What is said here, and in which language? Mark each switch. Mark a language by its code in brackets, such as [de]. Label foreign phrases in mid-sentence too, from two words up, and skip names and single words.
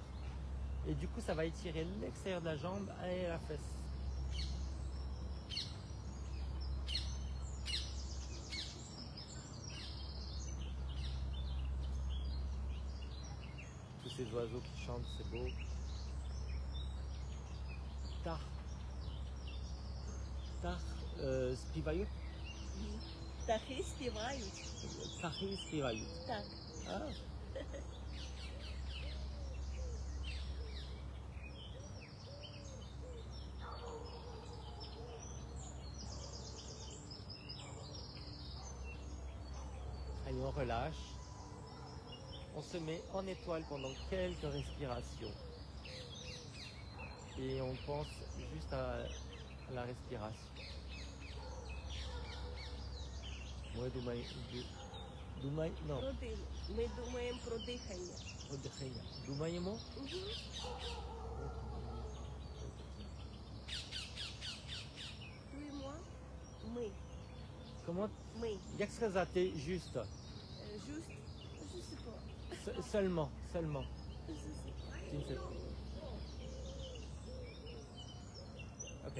[fr] Et du coup, ça va étirer l'extérieur de la jambe et la fesse. Tous ces oiseaux qui chantent, c'est beau. [uk] Tar. Співають? Птахи співають. Птахи співають. Так. [fr] Ah. Allez, on relâche. On se met en étoile pendant quelques respirations. Et on pense juste à la respiration. Ouais, non, [uk] Ми думаємо про дихання. Отдыхаем. Думаємо. Ми. [fr] Comment? [uk] Ми. Jak сказати juste? [fr] Juste. Je sais pas. Seulement, seulement. Je sais pas. Tu ne sais pas. Ok.